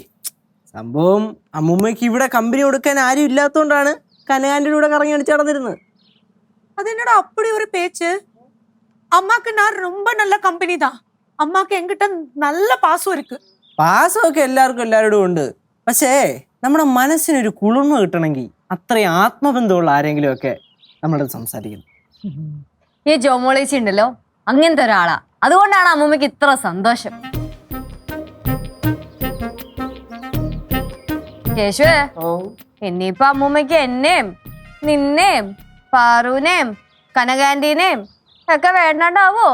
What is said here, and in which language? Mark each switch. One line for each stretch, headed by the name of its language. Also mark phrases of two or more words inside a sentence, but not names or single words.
Malayalam: സംഭവം അമ്മൂമ്മയ്ക്ക് ഇവിടെ കമ്പനി കൊടുക്കാൻ ആരും ഇല്ലാത്തോണ്ടാണ് കനകാൻ്റെ കൂടെ കറങ്ങി അടിച്ച് നടന്നിരുന്നത്.
Tamil: அது என்னடா அப்படி ஒரு பேச்சு? அம்மாக்கு நான் ரொம்ப நல்ல கம்பெனி தான். அம்மாக்கு என்கிட்ட நல்ல பாசம் இருக்கு.
Malayalam: പാസമൊക്കെ എല്ലാവർക്കും എല്ലാവരോടും ഉണ്ട്. പക്ഷേ നമ്മുടെ മനസ്സിനൊരു കുളിർമ കിട്ടണമെങ്കിൽ അത്രയും ആത്മബന്ധമുള്ള ആരെങ്കിലും ഒക്കെ നമ്മളത് സംസാരിക്കുന്നു. ഈ ജോമോളേച്ചി ഉണ്ടല്ലോ അങ്ങനത്തെ ഒരാളാ. അതുകൊണ്ടാണ് അമ്മൂമ്മക്ക് ഇത്ര സന്തോഷം. കേശുവേ, ഇനിയിപ്പൊ അമ്മൂമ്മക്ക് എന്നെയും നിന്നെയും പാറുവിനെയും കനകാന്റീനെയും ഒക്കെ വേണ്ടാണ്ടാവോ?